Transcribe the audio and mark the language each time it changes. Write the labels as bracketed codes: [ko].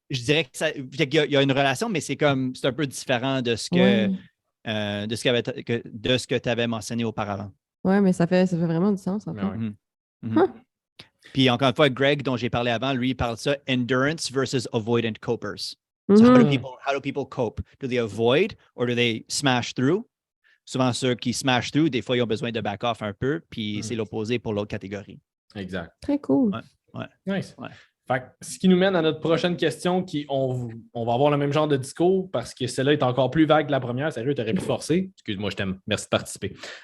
[fr] Je dirais qu'il y a une relation, mais c'est un peu différent de ce que de ce que tu avais mentionné auparavant. Oui, mais ça fait vraiment du sens en fait. Puis encore une fois, Greg, dont j'ai parlé avant, lui, il parle de ça [en] endurance versus avoidant copers. So how do people cope? Do they avoid or do they smash through? [fr] Souvent, ceux qui [en] smash through, [fr] des fois, ils ont besoin de [en] back off [fr] un peu, puis c'est l'opposé pour l'autre catégorie. Exact. Très cool. Ouais. Nice. Ouais. Fait que, ce qui nous mène à notre prochaine question, on va avoir le même genre de discours parce que celle-là est encore plus vague que la première. Sérieux, tu aurais pu forcer. Excuse-moi, je t'aime. Merci de participer.